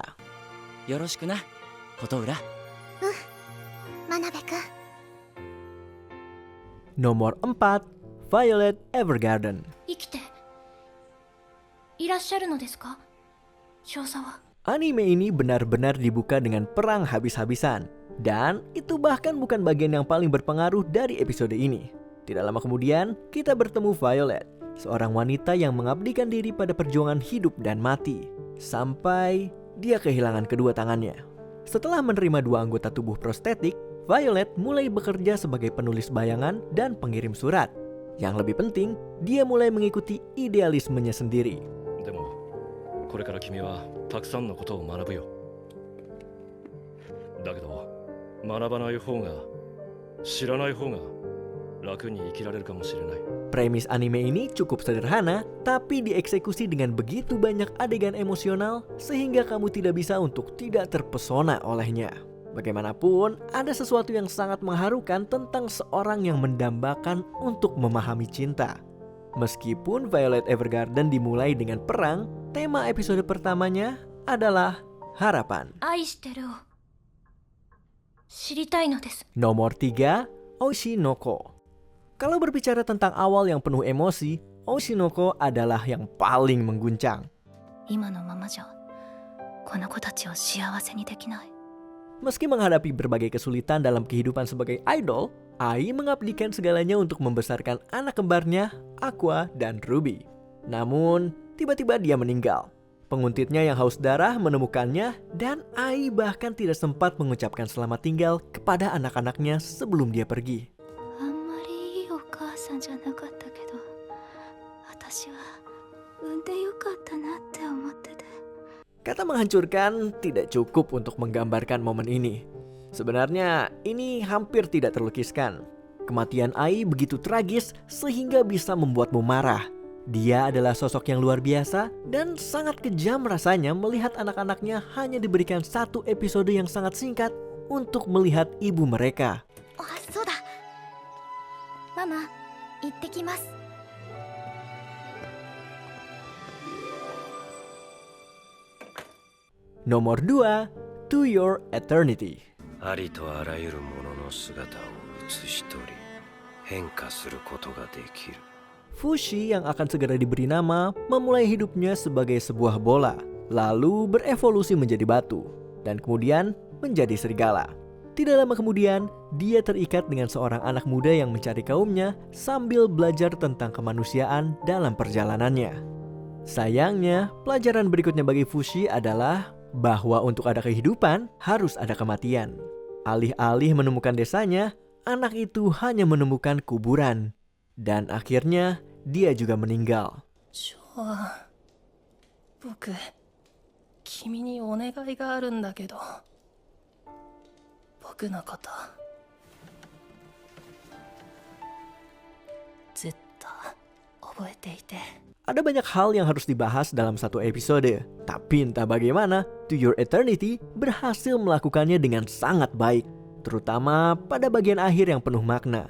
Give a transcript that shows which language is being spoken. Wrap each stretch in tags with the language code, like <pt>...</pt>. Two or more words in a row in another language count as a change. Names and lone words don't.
<ja>よろしくな、琴浦。真鍋くん。</ja> <id>Nomor 4, Violet Evergarden.</id> <ja>生きていらっしゃるのですか、少佐は。</ja> <id>Anime ini benar-benar dibuka dengan perang habis-habisan. Dan itu bahkan bukan bagian yang paling berpengaruh dari episode ini. Tidak lama kemudian, kita bertemu Violet, seorang wanita yang mengabdikan diri pada perjuangan hidup dan mati, sampai dia kehilangan kedua tangannya. Setelah menerima 2 anggota tubuh prostetik, Violet mulai bekerja sebagai penulis bayangan dan pengirim surat. Yang lebih penting, dia mulai mengikuti idealismenya sendiri.</id> <ja>でもこれから君はたくさんのことを学ぶよ。だけど学ばない方が知らない方が楽に生きられるかもしれない。</ja> <id>Premis anime ini cukup sederhana, tapi dieksekusi dengan begitu banyak adegan emosional sehingga kamu tidak bisa untuk tidak terpesona olehnya. Bagaimanapun, ada sesuatu yang sangat mengharukan tentang seorang yang mendambakan untuk memahami cinta. Meskipun Violet Evergarden dimulai dengan perang, tema episode pertamanya adalah harapan.</id> <ja>愛してるを知りたいのです。</ja> <id>Nomor 3, Oshinoko. Kalau berbicara tentang awal yang penuh emosi, Oshinoko adalah yang paling mengguncang.</id> <ja>今のままじゃこの子たちを幸せにできない。</ja> <id>Meski menghadapi berbagai kesulitan dalam kehidupan sebagai idol, Ai mengabdikan segalanya untuk membesarkan anak kembarnya, Aqua dan Ruby. Namun, tiba-tiba dia meninggal. Penguntitnya yang haus darah menemukannya dan Ai bahkan tidak sempat mengucapkan selamat tinggal kepada anak-anaknya sebelum dia pergi.</id> <ja>あんまりいいお母さんじゃなかったけど、私は産んでよかったなって思ってて。</ja> <id>Kata menghancurkan tidak cukup untuk menggambarkan momen ini. Sebenarnya ini hampir tidak terlukiskan. Kematian Ai begitu tragis sehingga bisa membuatmu marah. Dia adalah sosok yang luar biasa dan sangat kejam rasanya melihat anak-anaknya hanya diberikan 1 episode yang sangat singkat untuk melihat ibu mereka.</id> <ja>あ、そうだ。ママ、行ってきます。</ja> <id>Nomor 2, To Your Eternity.</id> <ja>ありとあらゆるものの姿を写し取り変化することができる。</ja> <id>Fushi yang akan segera diberi nama memulai hidupnya sebagai sebuah bola. lalu berevolusi menjadi batu, dan kemudian menjadi serigala. Tidak lama kemudian, dia terikat dengan seorang anak muda yang mencari kaumnya sambil belajar tentang kemanusiaan dalam perjalanannya. Sayangnya, pelajaran berikutnya bagi Fushi adalah bahwa untuk ada kehidupan harus ada kematian. Alih-alih menemukan desanya, anak itu hanya menemukan kuburan. Dan akhirnya, dia juga meninggal.</id> <ja>僕君にお願いがあるんだけど僕のことずっと覚えていて</ja> <id>Ada banyak hal yang harus dibahas dalam satu episode, tapi entah bagaimana, To Your Eternity berhasil melakukannya dengan sangat baik, terutama pada bagian akhir yang penuh makna.</id>